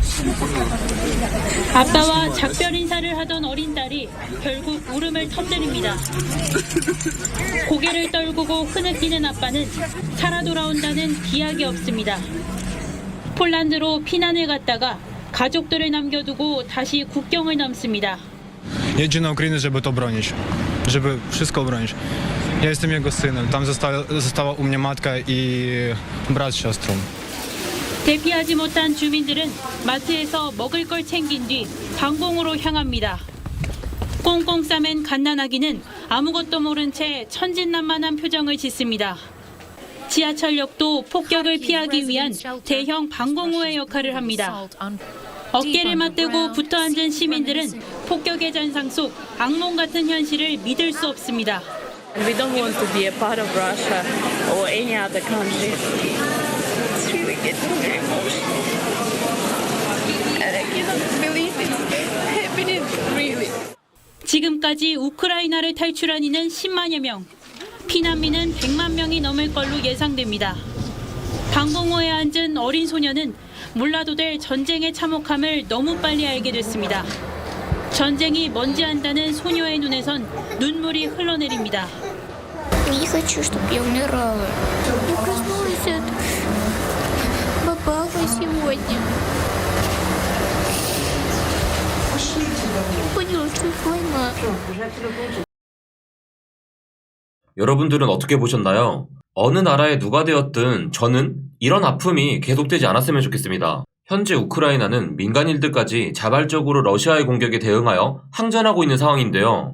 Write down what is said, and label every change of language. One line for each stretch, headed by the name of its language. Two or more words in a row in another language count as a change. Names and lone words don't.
Korean: 아빠와 작별 인사를 하던 어린 딸이 결국 울음을 터뜨립니다. 고개를 떨구고 흐느끼는 아빠는 살아 돌아온다는 기약이 없습니다. 폴란드로 피난을 갔다가 가족들을 남겨두고 다시 국경을 넘습니다.
Polish: Jedzie na Ukrainę, żeby to bronić, żeby wszystko bronić. Ja jestem jego synem, tam została u mnie matka i brat z siostrą.
Korean: 대피하지 못한 주민들은 마트에서 먹을 걸 챙긴 뒤 방공으로 향합니다. 꽁꽁 싸맨 갓난아기는 아무것도 모른 채 천진난만한 표정을 짓습니다. 지하철역도 폭격을 피하기 위한 대형 방공호의 역할을 합니다. 어깨를 맞대고 붙어앉은 시민들은 폭격의 잔상 속 악몽 같은 현실을 믿을 수 없습니다.
English: We don't want to be a part of Russia or any other country. It's really getting very emotional. And I cannot believe it's happening, really.
Korean: 지금까지 우크라이나를 탈출한 이는 10만여 명, 피난민은 100만 명이 넘을 걸로 예상됩니다. 방공호에 앉은 어린 소녀는 몰라도 될 전쟁의 참혹함을 너무 빨리 알게 됐습니다. 전쟁이 뭔지 안다는 소녀의 눈에선 눈물이 흘러내립니다.
Russian: Не хочу, чтобы я умирала. Я проснулась от попала сегодня. Не поняла, что война.
Korean: 여러분들은 어떻게 보셨나요? 어느 나라의 누가 되었든 저는 이런 아픔이 계속되지 않았으면 좋겠습니다. 현재 우크라이나는 민간인들까지 자발적으로 러시아의 공격에 대응하여 항전하고 있는 상황인데요.